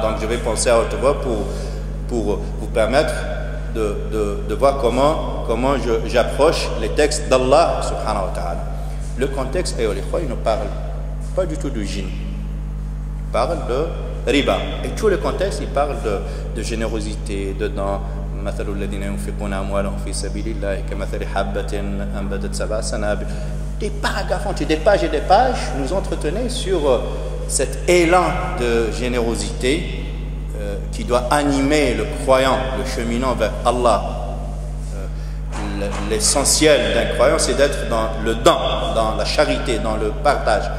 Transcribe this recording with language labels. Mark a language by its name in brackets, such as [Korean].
[French] Donc, je vais penser à haute voix pour vous permettre de voir comment j'approche les textes d'Allah, subhanahu wa ta'ala. Le contexte, il ne parle pas du tout de djinn. Il parle de riba. Et tout le contexte, il parle de générosité, dedans. [Arabic] مثل الذين ينفقون أموالهم في سبيل الله كمثل حبة أنبتت سبع سنابل. [French] Des paragraphes entiers, des pages et des pages, nous entretenaient sur cet élan de générosité qui doit animer le croyant, le cheminant vers Allah. L'essentiel d'un croyant, c'est d'être dans le don, dans la charité, dans le partage.